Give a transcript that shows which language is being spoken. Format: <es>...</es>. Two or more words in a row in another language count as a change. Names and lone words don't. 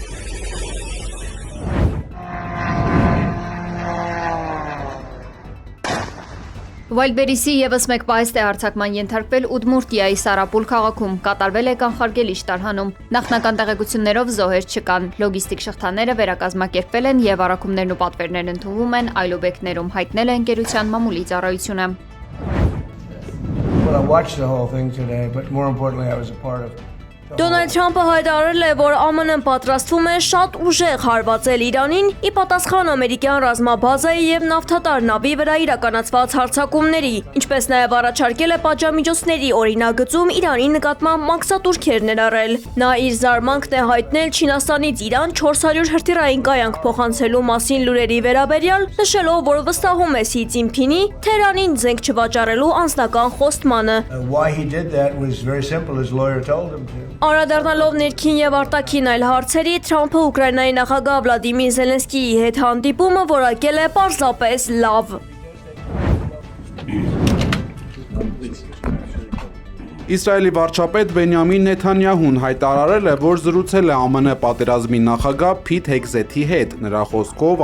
<hy>Վայլբերիսի եւս մեկ պահեստ է հարձակման ենթարկվել Ուդմուրտիայի Սարապուլ քաղաքում, կատարվել է կանխարգելիչ տարհանում։ Նախնական տեղեկություններով զոհեր չկան։ Լոգիստիկ շղթաները վերակազմակերպվել են եւ առաքումներն ու պատվերներն ընդունվում են այլոբյեկտներում, հայտնել է ընկերության մամուլի ծառայությունը։</hy> <en>Well, I watched the whole thing today, but more importantly, I was a part of</en> <hy>Դոնալդ Թրամփը հայտարարել է, որ ԱՄՆ-ն պատրաստվում է շատ ուժեղ հարվածել Իրանին՝ ի պատասխան ամերիկյան ռազմաբազայի եւ նավթատար նավի վրա իրականացված հարձակումների, ինչպես նաեւ առաջարկել է պատժամիջոցների օրինագծում Իրանի նկատմամբ մաքսատուրքեր ներառել։ Նա իր զարմանքն է հայտնել Չինաստանից Իրան 400 հրթիռային կայանք փոխանցելու մասին լուրերի վերաբերյալ, նշելով, որ վստահում է Սի Ցինփինի Թեհրանին զենք չվաճառելու անձնական խոստմանը։</hy> <en>Why he did that was very simple. His lawyer told him to.</en> <hy>Անդրադառնալով ներքին եւ արտաքին այլ հարցերի, Թրամփը Ուկրաինայի նախագահ Վլադիմիր Զելենսկիի հետ հանդիպումը որակել է պարզապես լավ։ Իսրայելի վարչապետ Բենյամին Նեթանյահուն հայտարարել է, որ զրուցել է ԱՄՆ պատերազմի նախագահ Փիթ Հեգզեթի հետ։ Նրա խոսքով</hy>